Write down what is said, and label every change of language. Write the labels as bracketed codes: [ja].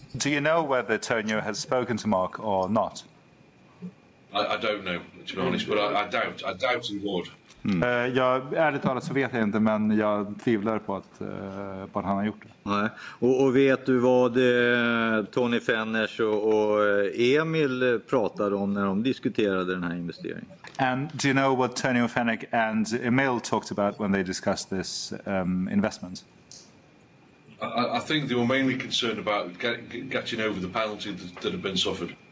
[en] Do you know whether Tonio has spoken to Mark or not? I don't know, to be honest, but I doubt he would. [sv] Ärligt talat så vet jag inte, men jag tvivlar på att han har gjort det. Nej. Och vet du vad Tony Fenners och Emil pratade om när de diskuterade den här investeringen? [en] And do you know what Tony Fennick and Emil talked about when they discussed this investment? I think they were mainly concerned about getting over the penalty that had been suffered.